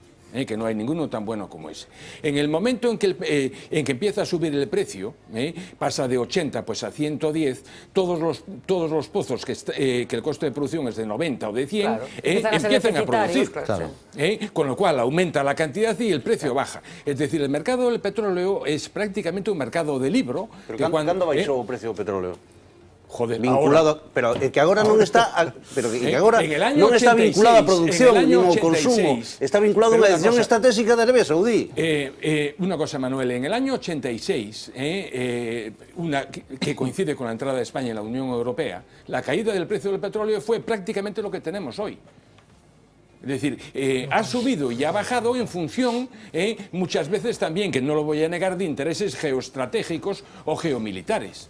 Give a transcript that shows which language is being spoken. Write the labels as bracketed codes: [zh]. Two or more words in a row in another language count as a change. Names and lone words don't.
[es] que no hay ninguno tan bueno como ese. En el momento en que empieza a subir el precio, pasa de 80 pues a 110, todos los pozos que el coste de producción es de 90 o de 100, claro, empiezan a producir. Claro. Con lo cual aumenta la cantidad y el precio baja. Es decir, el mercado del petróleo es prácticamente un mercado de libro. [gl] Pero cando baixou o precio do petróleo? [es] Joder, [gl] vinculado, [es] ahora. [gl] Pero que agora non está, pero que agora [es] en el año [gl] non está [es] 86, [gl] vinculado a producción [es] en el año [gl] nin ao consumo, está vinculado a unha decisión estratégica de Arabia Saudí. [es] Una cosa, Manuel, en el año 86, que coincide con la entrada de España en la Unión Europea, la caída del precio del petróleo fue prácticamente lo que tenemos hoy. Es decir, ha subido y ha bajado en función, muchas veces también, que no lo voy a negar, de intereses geoestratégicos o geomilitares.